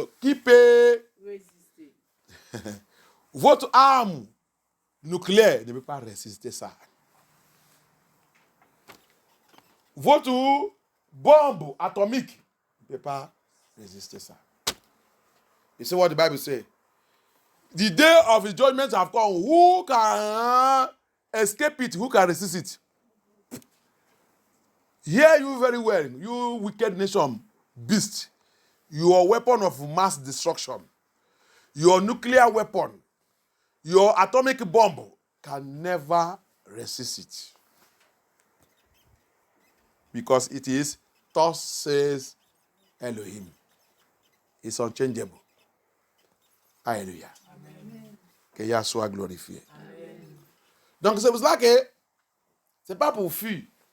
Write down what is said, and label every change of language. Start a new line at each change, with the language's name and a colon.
French: Qui peut résister. Votre arme nucléaire ne peut pas résister ça. Votre bombe atomique ne peut pas résister ça.
English: You see what the Bible says? The day of the judgment have come. Who can escape it? Who can resist it? Hear you very well, you wicked nation, beast. Your weapon of mass destruction, your nuclear weapon, your atomic bomb can never resist it. Because it is, thus says Elohim. It's unchangeable. Alléluia.
French: Que Yahweh soit glorifié. Amen. Donc c'est pour cela que c'est pas pour fuir.